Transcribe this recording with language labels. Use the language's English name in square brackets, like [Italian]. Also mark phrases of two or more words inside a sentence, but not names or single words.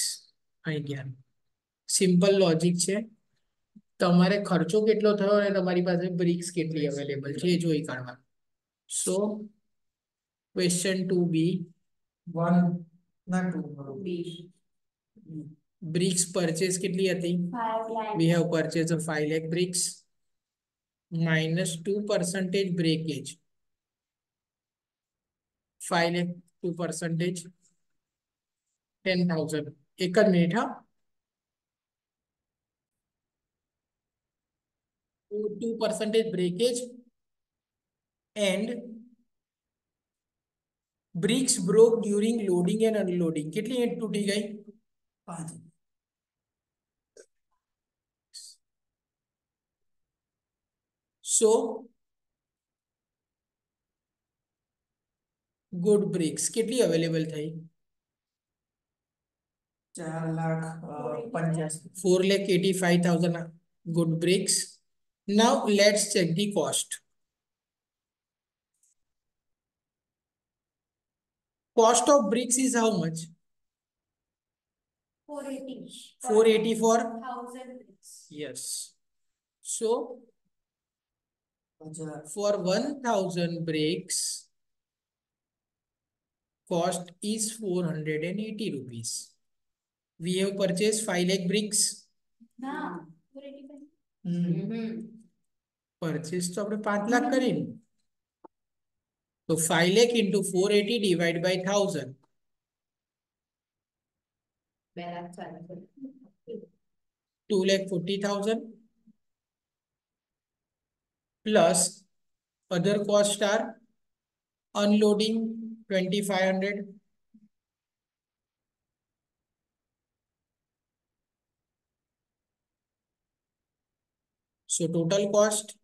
[Gujarati] અહીં ગયા. સિમ્પલ લોજિક છે. તમારે ખર્ચો કેટલો થયો અને તમારી પાસે બ્રિક્સ કેટલી અવેલેબલ છે એ જોઈ કાઢવાનું. [English] So question 2B, [Gujarati] 1 ના 2 B. [English] bricks purchase [Gujarati] કેટલી હતી? [English] 5 lakh. We have purchased a 5 lakh bricks minus 2% breakage. 5 lakh 2%, 10,000. [Gujarati] એક જ મિનિટ હા. [English] 2% breakage and bricks broke during loading and unloading. [Gujarati] કેટલી ઈંટ તૂટી ગઈ? 5. So [English] good bricks [Gujarati] કેટલી અવેલેબલ થઈ? 4,85,000. [English] 4,85,000 good bricks. Now let's check the cost. Cost of bricks is how much? 480. 480 for? 1000 bricks. Yes. So 1000. for 1000 bricks, cost is 480 rupees. We have purchased 5 lakh bricks. [Gujarati] ના 485. Purchase તો આપણે 5 લાખ કરીને. [English] તો 5 lakh into 480 divided by 1000. 2,40,000 plus other costs are unloading 2,500, so total cost